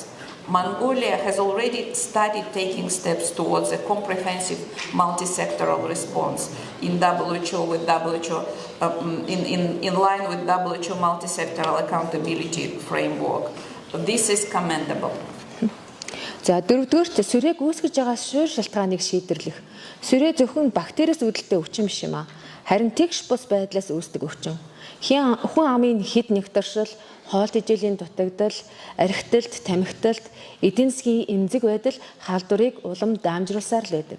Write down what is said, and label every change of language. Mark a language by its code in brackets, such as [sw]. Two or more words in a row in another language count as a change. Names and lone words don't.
[en] Mongolia has already started taking steps towards a comprehensive multi-sectoral response in WHO with WHO in line with WHO multi-sectoral accountability framework. This is commendable. [mn] За дөрөвдүгээрт сүрээг үүсгэж байгаа шуур шалтгааныг шийдэрлэх. Сүрээ зөвхөн бактериас үүдэлтэй өвчин биш юм а. Харин тэгш бус байдлаас үүсдэг өвчин. Хүн амын хэд нэгтаршил, хоол тэжээлийн дутагдал, архиталт, тамхиталт, эдийн засгийн эмзэг байдал халдварыг улам даамжруулсаар л байдаг.